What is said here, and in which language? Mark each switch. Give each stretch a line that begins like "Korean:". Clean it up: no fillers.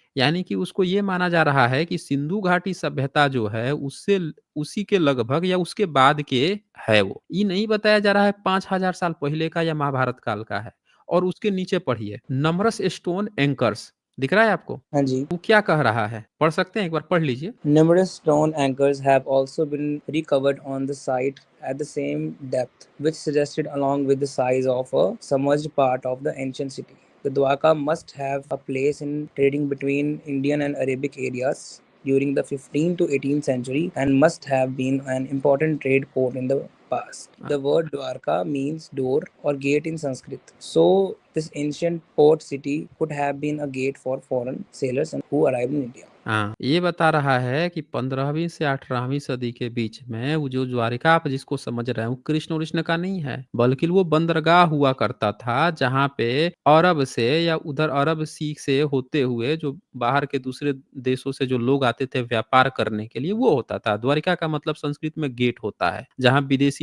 Hindi: यानी कि उसको ये माना जा रहा है कि सिंधु घाटी सभ्यता जो है उससे उसी के लगभग या उसके बाद के है वो। ये नहीं बताया जा रहा है 5000 साल पहले का या महाभारत काल का है। और उसके नीचे पढ़िए, नमरस स्टोन एंकर्स दिख रहा है आपको? हाँ जी। वो क्या कह रहा है? पढ़ सकते हैं? एक बार पढ़ लीजिए।
English: Numerous stone anchors have also been recovered on the site at the same depth, which suggested along with the size of a submerged part of the ancient city. The Dwarka must have a place in trading between Indian and Arabic areas during the 15th to 18th century and must have been an important trade port in the past. The word Dwarka means door or gate in Sanskrit. So this ancient port city could have been a gate for foreign sailors and who arrived in India.
Hindi: हाँ, ये बता रहा है कि 15वीं से 18वीं सदी के बीच में वो जो द्वारिका आप जिसको समझ रहे हैं, वो कृष्ण-वृष्ण का नहीं है, बल्कि वो बंदरगाह हुआ करता था, जहाँ पे अरब से या उधर अरब सी से होते हुए जो बाहर के दूसरे देशों से जो लोग आते थे व्यापार करने के लिए, वो होता था। द्वारिका का मतलब संस्कृत में गेट होता है, जहाँ विदेशी